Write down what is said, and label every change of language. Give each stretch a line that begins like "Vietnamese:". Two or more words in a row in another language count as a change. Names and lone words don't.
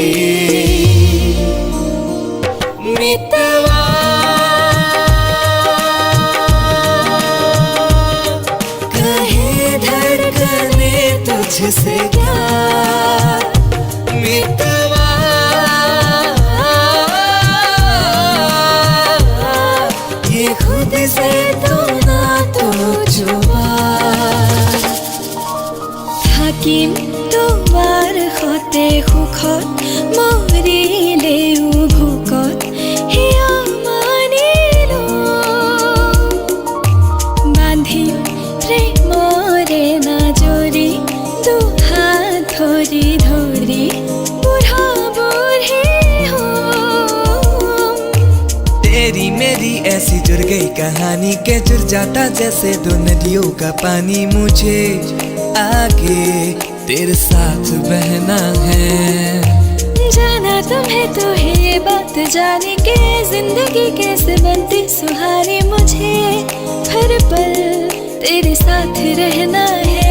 Hindi: मितवा कहे धड़कने तुझसे क्या मितवा ये खुद से तो ना तो जुबा
Assamese: থাকিম তোমাৰ সতে সুখত মৰিলে ভোকত হিয়া মানিলো বান্ধিম প্ৰেমৰে নাজৰি দুহাত ধৰি ধৰি বুঢ়া বুঢ়ী হ'ম
Hindi: तेरी मेरी ऐसी जुड़ गई कहानी के जुड़ जाता जैसे दो नदियों का पानी मुझे आगे तेरे साथ बहना है जाना तुम्हें तो है ये बात जाने के जिंदगी कैसे बनती सुहानी मुझे हर पल तेरे साथ रहना है